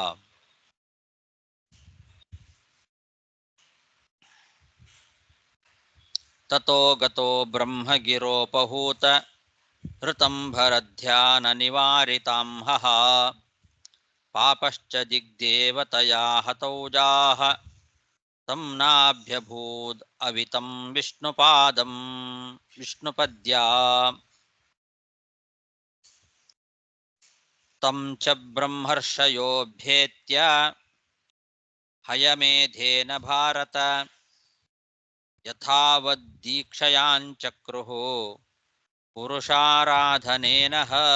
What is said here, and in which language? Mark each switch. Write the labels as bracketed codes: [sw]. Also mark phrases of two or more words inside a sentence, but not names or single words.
[sa] ತತೋ ಗತೋ ಬ್ರಹ್ಮಗಿರೋಪಹೂತ ಋತಂಭರಧ್ಯಾನ ನಿವಾರಿತಾಂಹಃ ಪಾಪಶ್ಚ ದಿಗ್ದೇವತಯಾ ಹತೌಜಾಃ ತಂ ನಾಭ್ಯಭೂದ್ ಅವಿತಂ ವಿಷ್ಣುಪಾದಂ ವಿಷ್ಣುಪದ್ಯಾ ತಂ ಚ ಬ್ರಹ್ಮರ್ಷಯೋಭ್ಯೇತ್ಯ ಹಯಮೇಧೇನ ಭಾರತ ಯಥಾವದ್ದೀಕ್ಷಯಾಂಚಕ್ರುಃ ಪುರುಷಾರಾಧನೇನಃ.